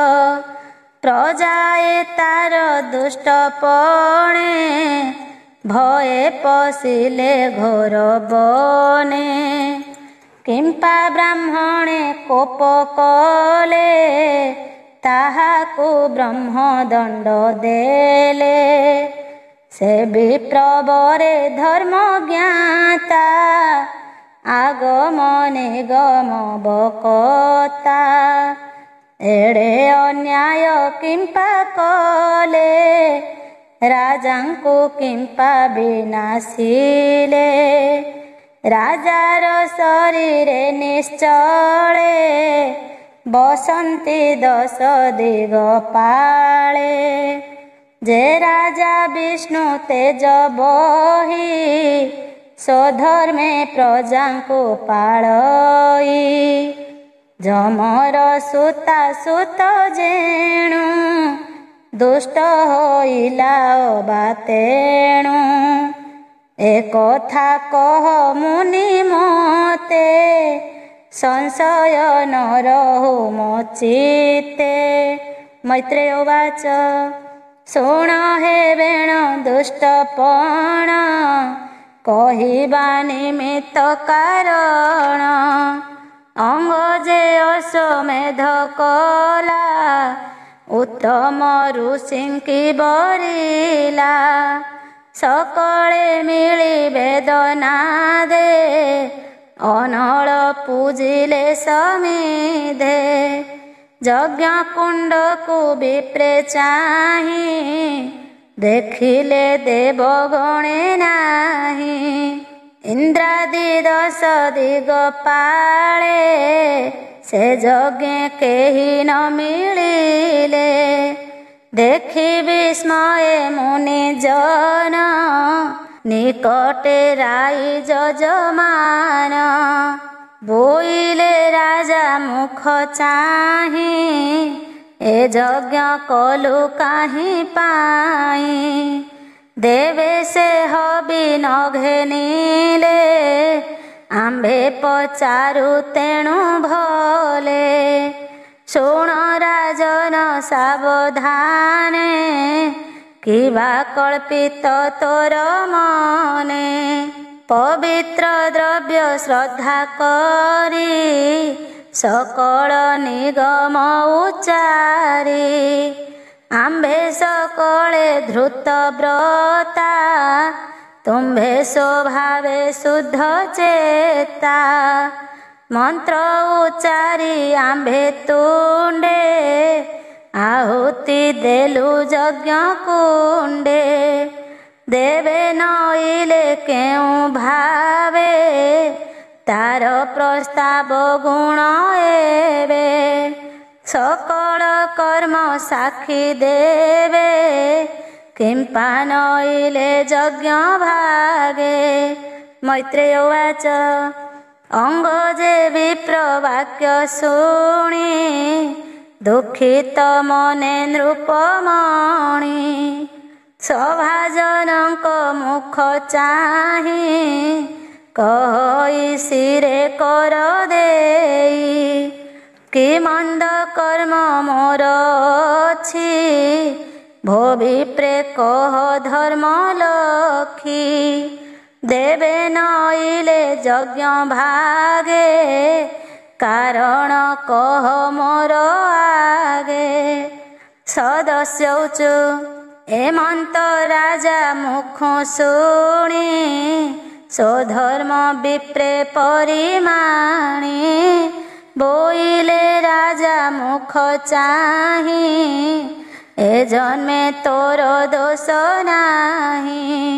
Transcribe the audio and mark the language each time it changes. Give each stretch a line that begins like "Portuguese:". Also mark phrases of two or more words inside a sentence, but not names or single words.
Odia: ପ୍ରଜାଏ ତାର ଦୁଷ୍ଟ ପଣେ ଭୟେ ପଶିଲେ ଘୋର ବନେ କିମ୍ପା ବ୍ରାହ୍ମଣେ କୋପ କଲେ ତାହାକୁ ବ୍ରହ୍ମ ଦଣ୍ଡ ଦେଲେ ସେ ବିପ୍ରବରେ ଧର୍ମ ଜ୍ଞାତା ଆଗମ ନିଗମ ବକ୍ତା ଏଡ଼େ ଅନ୍ୟାୟ କିମ୍ପା କଲେ ରାଜାଙ୍କୁ କିମ୍ପା ବିନାଶିଲେ ରାଜାର ଶରୀରେ ନିଶ୍ଚଳେ ବସନ୍ତି ଦଶ ଦିଗପାଳେ ଯେ ରାଜା ବିଷ୍ଣୁ ତେଜ ବହି ସ୍ୱଧର୍ମେ ପ୍ରଜାକୁ ପାଳଇ ଯମର ସୁତା ସୁତ ଯେଣୁ ଦୁଷ୍ଟ ହୋଇଲା ବାତେଣୁ ଏକ କଥା କହ ମୁନି ମତେ ସଂଶୟ ନ ରହୁ ମୋଚିତେ ମୈତ୍ରେୟ ଉବାଚ ଶୁଣ ହେ ବେଣ ଦୁଷ୍ଟପଣ କହବା ନିମିତ୍ତ କାରଣ ଅଙ୍ଗ ଯେ ଅଶ୍ୱମେଧ କଲା ଉତ୍ତମ ଋଷିଙ୍କି ବରିଲା ସକଳେ ମିଳି ବେଦନା ଦେ ଅନଳ ପୂଜିଲେ ସମିଧେ ଯଜ୍ଞ କୁଣ୍ଡକୁ ବିପ୍ରେ ଚାହି ଦେଖିଲେ ଦେବ ଗଣେ ନାହିଁ ଇନ୍ଦ୍ରାଦି ଦଶ ଦିଗପାଳେ ସେ ଯଜ୍ଞ କେହି ନ ମିଳିଲେ ଦେଖି ବିସ୍ମୟ ମୁନି ଜନ ନିକଟେ ରାଇ ଯଜମାନ ବୋଇଲେ ରାଜା ମୁଖ ଚାହି ଏ ଯଜ୍ଞ କଲୁ କାହିଁ ପାଇ ଦେବେ ସେ ହବି ନ ଘେନିଲେ ଆମ୍ଭେ ପଚାରୁ ତେଣୁ ଭଲେ ଶୁଣ ରାଜନ ସାବଧାନେ କିବା କଳ୍ପିତ ତୋର ମନେ ପବିତ୍ର ଦ୍ରବ୍ୟ ଶ୍ରଦ୍ଧା କରି ସକଳ ନିଗମ ଉଚ୍ଚାରି ଆମ୍ଭେ ସକଳେ ଧୃତ ବ୍ରତା ତୁମ୍ଭେ ସ୍ୱଭାବେ ଶୁଦ୍ଧ ଚେତା ମନ୍ତ୍ର ଉଚ୍ଚାରି ଆମ୍ଭେ ତୁଣ୍ଡେ ଆହୁତି ଦେଲୁ ଯଜ୍ଞ କୁଣ୍ଡେ ଦେବେ ନଇଲେ କେଉଁ ଭାବେ ତାର ପ୍ରସ୍ତାବ ଗୁଣ ଏବେ ସକଳ କର୍ମ ସାକ୍ଷୀ ଦେବେ କିମ୍ପା ନଇଲେ ଯଜ୍ଞ ଭାଗେ ମୈତ୍ରେୟ ଉବାଚ ଅଙ୍ଗ ଯେ ବିପ୍ର ବାକ୍ୟ ଶୁଣି ଦୁଃଖିତ ମନେ ନୃପମଣି ସଭାଜନଙ୍କ ମୁଖ ଚାହି କହି ଶିରେ କର ଦେଇ କି ମନ୍ଦ କର୍ମ ମୋର ଅଛି ଭୋବିପ୍ରେ କହ ଧର୍ମ ଲକ୍ଷୀ ଦେବେ ନଇଲେ ଯଜ୍ଞ ଭାଗେ କାରଣ କହ ମୋର ଆଗେ। ସଦସ୍ୟ ଉଚୁ ଏମନ୍ତ ରାଜା ମୁଖ ଶୁଣି ସ୍ୱଧର୍ମ ବିପ୍ରେ ପରିମାଣି ବୋଇଲେ ରାଜା ମୁଖ ଚାହିଁ ଏ ଜନ୍ମେ ତୋର ଦୋଷ ନାହିଁ।